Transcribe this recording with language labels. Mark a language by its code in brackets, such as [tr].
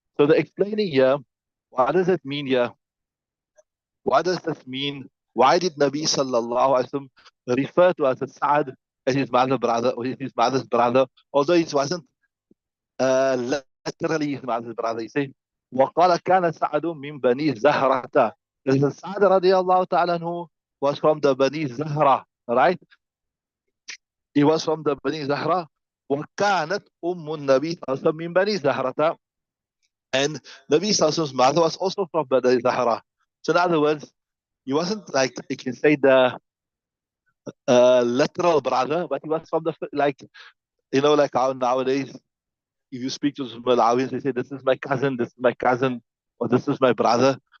[en] So the explaining here, what does it mean here? What does this mean? Why did Nabi sallallahu alaihi wasallam refer to as Sa'ad as his mother's brother, or his mother's brother, although it wasn't literally his mother's brother? He said, [ar] وقال كان سعد من بني زهرة. [en] Sa'ad radiallahu ta'ala anhu was from the Bani Zahra, right? He was from the Bani Zahra. [ar] وكانت أم النبي صلى الله عليه وسلم من بني زهرة. [en] And Nabi Sallallahu mother was also from Bani Zahra. So in other words, he wasn't like you can say the literal brother, but he was from the like like how nowadays if you speak to some Malawians, they say this is my cousin, or this is my brother.